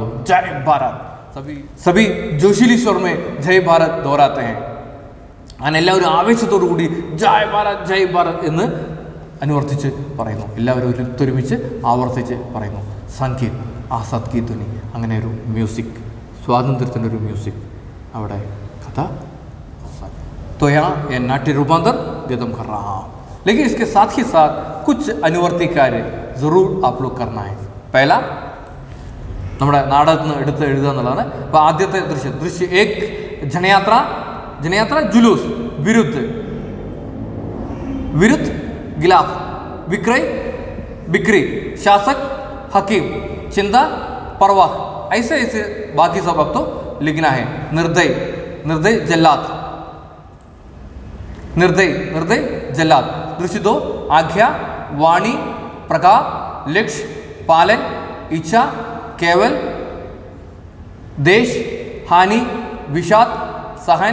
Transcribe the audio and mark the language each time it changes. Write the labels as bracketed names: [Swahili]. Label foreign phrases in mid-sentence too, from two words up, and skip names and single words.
[Hindi] जय भारत, सभी जोशीले स्वर में जय भारत दोहराते हैं, [Malayalam] അങ്ങനെ എല്ലാവരും ആവേശത്തോടു കൂടി ജയ് ഭാരത് എന്ന് അനുവർത്തിച്ച് പറയുന്നു. എല്ലാവരും ഒത്തൊരുമിച്ച് ആവർത്തിച്ച് പറയുന്നു. [Hindi] संगीत आज़ाद की ध्वनि, [Malayalam] അങ്ങനെ ഒരു മ്യൂസിക്, സ്വാതന്ത്ര്യത്തിൻ്റെ ഒരു മ്യൂസിക്, അവിടെ കഥ [Hindi] तो यहाँ ये नाट्य रूपांतर गदम कर रहा हूँ. लेकिन इसके साथ ही साथ कुछ अनुवर्ती कार्य ज़रूर आप लोग करना है. [Malayalam] पहला നമ്മുടെ നാടകത്തിൽ നിന്ന് എടുത്ത് എഴുതുക എന്നുള്ളതാണ്. അപ്പോൾ ആദ്യത്തെ [Hindi] दृश्य एक जनयात्रा जुलूस, विरुद्ध ख़िलाफ़, बिक्री शासक हकीम, चिंता परवाह, ऐसे बाकी सब अब तो लिखना है. निर्दय जल्लाद. दृश्य 2 आज्ञा, वाणी, प्रकार, लक्ष्य, पालन, इच्छा, केवल, देश, हानि, विषाद, सहन.